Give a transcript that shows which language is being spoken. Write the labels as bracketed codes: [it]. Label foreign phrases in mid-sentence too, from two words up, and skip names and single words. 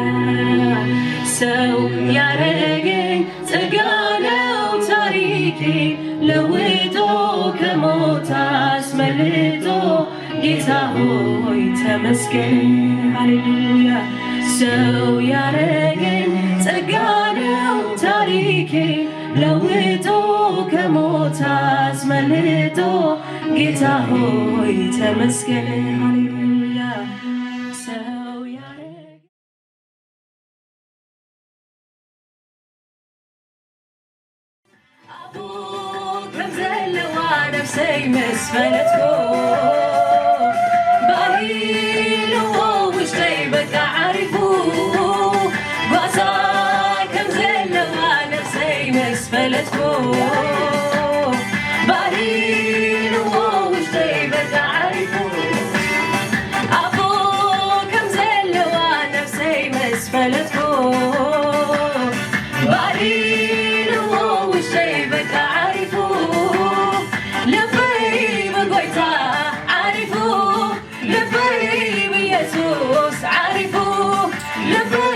[am] ሰው ያረገኝ ጸጋ ነው ታሪኬ ለውጦ ከሞት አስመልጦ ጌታ ሆይ ተመስገን ሃሌሉያ ሰው ያረገኝ ጸጋ ነው ታሪኬ ለውጦ ከሞት አስመልጦ ጌታ ሆይ ተመስገን ሃሌሉያ ሰው ያረገኝ [ti] አቦ ከምዘለዋ ነፍሰይ መስፈለትኮ ባሂልዎ ውሽጠይ በቃ ዓሪፉ ጓዛ ከምዘለዋ ነፍሰይ መስፈለትኮ ባሂልዎ ውሽጠይ በቃ ዓሪፉ አቦ ከምዘለዋ ነፍሰይ መስፈለትኮ ባሂልዎ ውሽጠይ በቃ ዓሪፉ ልበይ ብጎይታ ዓሪፉ ልበይ ብኢየሱስ ዓሪፉ ልበይ